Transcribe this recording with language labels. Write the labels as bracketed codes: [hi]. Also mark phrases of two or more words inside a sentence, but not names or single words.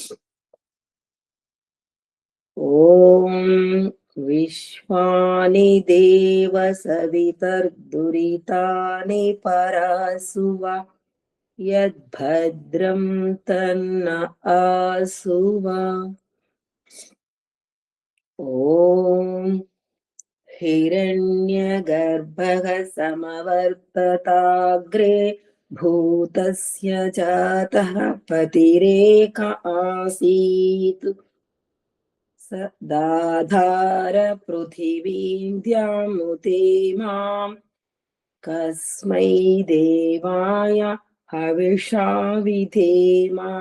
[sa] ఓం విశ్వాని దేవ సవితర్దురితాని పరాసువ యద్భద్రం తన్న ఆసువ ఓం हिरण्यगर्भः समवर्तताग्रे भूतस्य जातः पतिरेक आसीत् स दाधार पृथिवीं द्यामुते माम् कस्मै देवाय हविषा विधेम